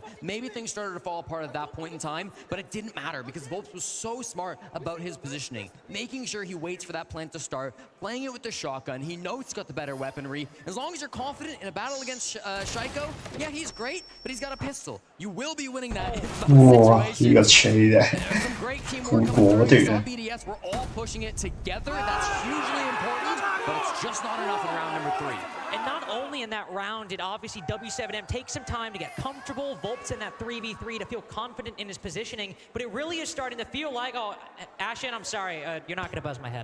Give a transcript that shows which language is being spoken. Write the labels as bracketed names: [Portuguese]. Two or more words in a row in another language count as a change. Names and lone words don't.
[English] Maybe things started to fall apart at that point in time, but it didn't matter because Volps was so smart about his positioning, making sure he waits for that plant to start, playing it with the shotgun. He knows he's got the better weaponry. As long as you're confident in a battle against Shaiko, yeah, he's great, but he's got a pistol. You will be winning that in [Cantonese] 哇！呢個吹啫，好果斷啊！ [English] BDS, we're all pushing it together. That's hugely important, but it's just not enough in round number 3. And not only in that round did obviously W7M take some time to get comfortable, Volps in that 3v3 to feel confident in his positioning, but it really is starting to feel like, oh, Ashen, I'm sorry, you're not going to buzz my head.